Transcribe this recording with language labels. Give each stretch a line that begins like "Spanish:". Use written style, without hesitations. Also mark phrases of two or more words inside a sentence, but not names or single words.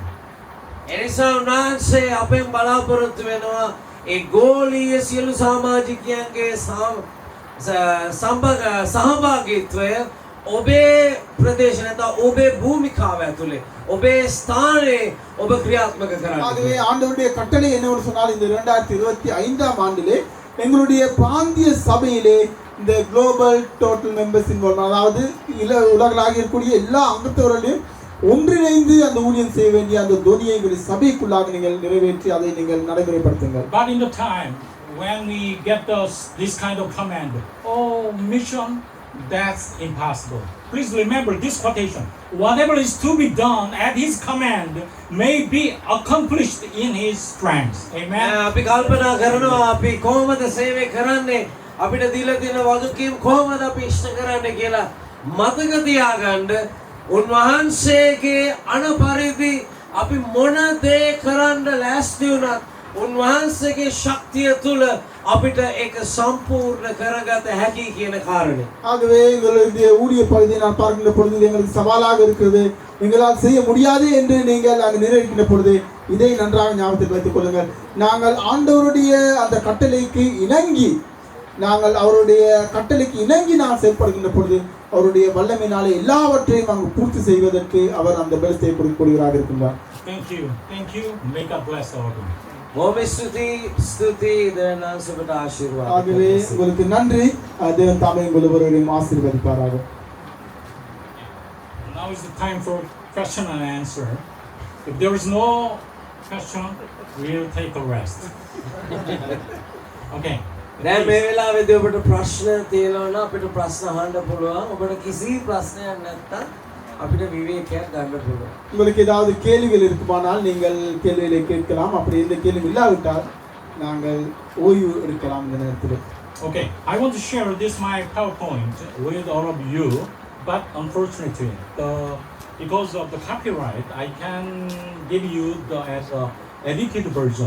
Sinhala: එනිසා උන්වහන්සේ අපෙන් බලාපොරොත්තු වෙනවා ඒ ගෝලීය සියලු සමාජිකයන්ගේ සහභාගීත්වය ඔබේ ප්‍රදේශ නැත්නම් ඔබේ භූමිකාව ඇතුලේ ඔබේ ස්ථානයේ ඔබ ක්‍රියාත්මක කරන්න.
Tamil: ஆகவே ஆண்டவருடைய கட்டளை என்னவென்று சொன்னால் இந்த 2025ஆம் ஆண்டிலே எங்களுடைய பிராந்திய சபையிலே இந்த
English: global total members involve,
Tamil: அதாவது உலகளாக இருக்கக்கூடிய எல்லா அங்கத்தவர்களையும் ஒன்றிணைந்து அந்த ஊழியம் செய்ய வேண்டிய அந்த துணியை எங்களுடைய சபைக்குள்ளாக நீங்கள் நிறைவேற்றி அதை நீங்கள் நடைமுறைப்படுத்துங்கள்.
English: But in the time when we get this kind of command, mission, that's impossible. Please remember this quotation. Whatever is to be done at his command may be accomplished in his strength. Amen.
Sinhala: අපි කල්පනා කරනවා අපි කොහොමද සේවය කරන්නේ, අපිට දීලා තියෙන වගකීම් කොහොමද අපි ඉෂ්ට කරන්නේ කියලා මතක තියාගන්න උන්වහන්සේගේ අනපරිදි අපි මොන දේ කරන්න ලෑස්ති වුණත් උන්වහන්සේගේ ශක්තිය තුල අපිට ඒක සම්පූර්ණ කරගත හැකි කියන කාරණේ.
Tamil: ஆகவே எங்களுடைய ஊழிய பகுதியை நான் பார்க்கின்ற பொழுது எங்களுக்கு சவாலாக இருக்கிறது, எங்களால் செய்ய முடியாது என்று நீங்கள் அங்கு நிறைவேற்றின பொழுது இதை நன்றாக ஞாபகத்தில் வைத்துக் கொள்ளுங்கள். நாங்கள் ஆண்டவருடைய அந்த கட்டளைக்கு இணங்கி அவருடைய கட்டளைக்கு இணங்கி நான் செயல்படுகின்ற பொழுது அவருடைய வல்லமையினாலே எல்லாவற்றையும் அங்கு பூர்த்தி செய்வதற்கு அவர் அந்த பலத்தை கொடுக்கிறார் இருக்கின்றார்.
English: Thank you. May God bless all of you.
Sinhala: බොහොම ස්තුති දෙවියන්සුබට ආශිර්වාද.
Tamil: ஆகவே உங்களுக்கு நன்றி. தேவன் தாமே உங்கள் ஒவ்வொருவரையும் ஆசீர்வதிப்பாராக.
English: Now is the time for question and answer. If there is no question, we'll take a rest. Okay.
Sinhala: දැන් මේ වෙලාවේදී ඔබට ප්‍රශ්න තියෙනවා නම් අපිට ප්‍රශ්න අහන්න පුළුවන්. ඔබට කිසි ප්‍රශ්නයක් නැත්නම් අපිට විවේකයක් ගන්න පුළුවන්.
Tamil: உங்களுக்கு ஏதாவது கேள்விகள் இருக்குமானால் நீங்கள் கேள்விகளை கேட்கலாம். அப்படி எந்த கேள்வி இல்லாவிட்டால் நாங்கள் ஓய்வு எடுக்கலாம் இந்த நேரத்தில்.
English: Okay, I want to share this my PowerPoint with all of you, but unfortunately, because of the copyright, I can give you as a edited version.